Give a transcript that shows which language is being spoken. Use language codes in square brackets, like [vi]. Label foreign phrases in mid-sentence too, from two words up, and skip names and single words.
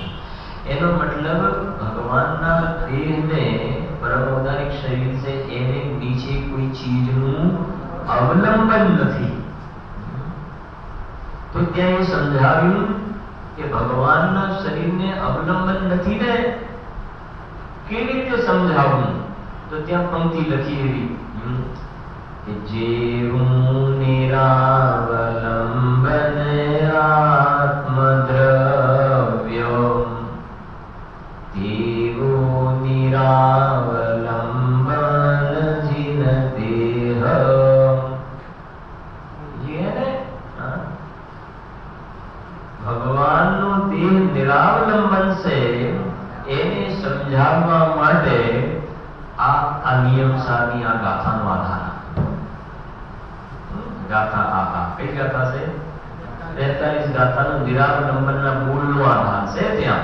[gu] એનો મતલબ ભગવાનના દેહને, પરમ ઔદારિક શરીર છે એને નીચે કોઈ ચીજનું અવલંબન નથી. તો ત્યાં એ સમજાવ્યું કે ભગવાનના શરીરને અવલંબન નથી ને, કેવી રીતે સમજાવવું? તો ત્યાં પંક્તિ લખી એવી કિ જેઊં નિરાવલંબન આત્મદ્રવ્યો તેઊં નિરાવલંબન જિન દેહ। [hi] ये है ना, [gu] ભગવાનનો દેહ નિરાવલંબન છે એને સમજાવવા માટે આ નિયમ સારની આ ગાથાનો આધાર. ગાથા આ કઈ ગાથા છે? 43 ગાથાનો નિરાવલંબનના મૂળનો આધાર છે ત્યાં.